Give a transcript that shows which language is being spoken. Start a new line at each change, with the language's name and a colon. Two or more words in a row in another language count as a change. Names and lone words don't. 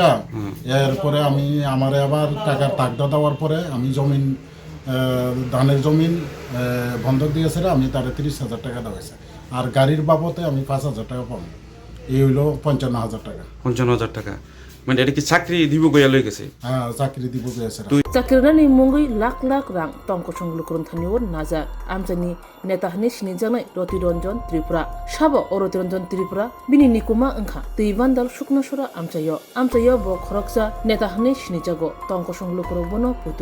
Bangla: এরপরে আমি আমার আবার টাকার তাগদা দেওয়ার পরে আমি জমিন, ধানের জমিন বন্ধক দিয়েছেরা, আমি তার 30,000 টাকা দেওয়াইছে। আর গাড়ির বাবদে আমি 5,000 টাকা পাবো, এই হইল 55,000 টাকা। 55,000 টাকা, মানে এটা কি চাকরি দিব গইয়া লই গেছে? হ্যাঁ, চাকরি দিব গিয়েছেরা।
Kok Borok: Sakirani mungui lak rang tongko songlukron thaniwon naja amjani netahni sinijanai Rotironjon Tripura sabo o Rotironjon Tripura bini nikuma angkha tuibandal Shuknosora amchayo bo khoroksa netahni sinijago tongko songlukro bono putu